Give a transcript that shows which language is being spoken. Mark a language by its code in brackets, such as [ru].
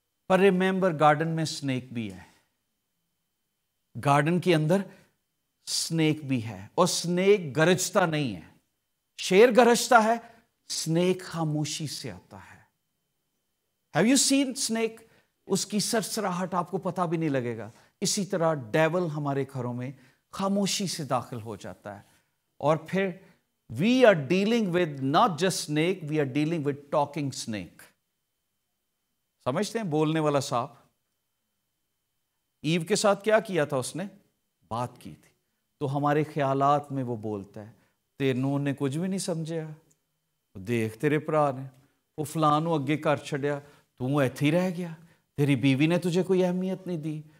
[ur] پر remember garden میں snack بھی ہے، گارڈن کے اندر سنیک بھی ہے، اور سنیک گرجتا نہیں ہے. شیر گرجتا ہے، سنیک خاموشی سے آتا ہے. [en] Have you seen snake? [ur] اس کی سرسراہٹ آپ کو پتہ بھی نہیں لگے گا. اسی طرح ڈیول ہمارے گھروں میں خاموشی سے داخل ہو جاتا ہے. اور پھر [en] we are dealing with not just snake, we are dealing with talking snake. [ur] سمجھتے ہیں بولنے والا سانپ؟ ایو کے ساتھ کیا کیا تھا اس نے؟ بات کی تھی. تو ہمارے خیالات میں وہ بولتا ہے، تینوں نے کچھ بھی نہیں سمجھا، [pa] دیکھ تیرے پرا نے وہ فلانوں اگے کر چھڑیا، تو ایتھے ہی رہ گیا، [ur] تیری بیوی نے تجھے کوئی اہمیت نہیں دی.